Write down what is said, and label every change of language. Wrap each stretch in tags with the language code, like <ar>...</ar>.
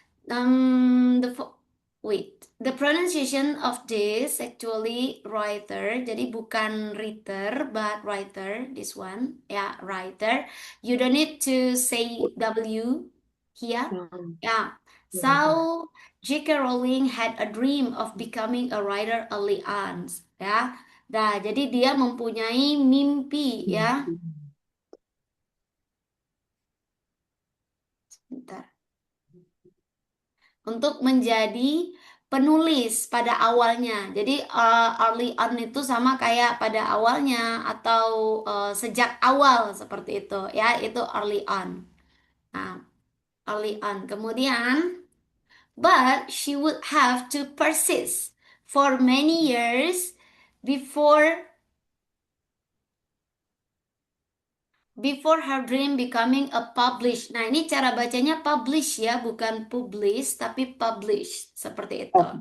<en>The wait, the pronunciation of this actually writer.</en> <id>Jadi bukan</id> <en>writer but writer. This one, yeah, writer. You don't need to say W here. Yeah. So J.K. Rowling had a dream of becoming a writer early on. Yeah.</en> <id>Nah, jadi dia mempunyai mimpi ya. Bentar. Untuk menjadi penulis pada awalnya. Jadi</id> <en>early on</en> <id>itu sama kayak pada awalnya atau sejak awal seperti itu ya, itu early on.</id> <en>Nah, early on. Kemudian, but she would have to persist for many years before before her dream becoming a publish.</en> <id>Nah, ini cara bacanya publish ya, bukan publish, tapi publish. Seperti itu.</id>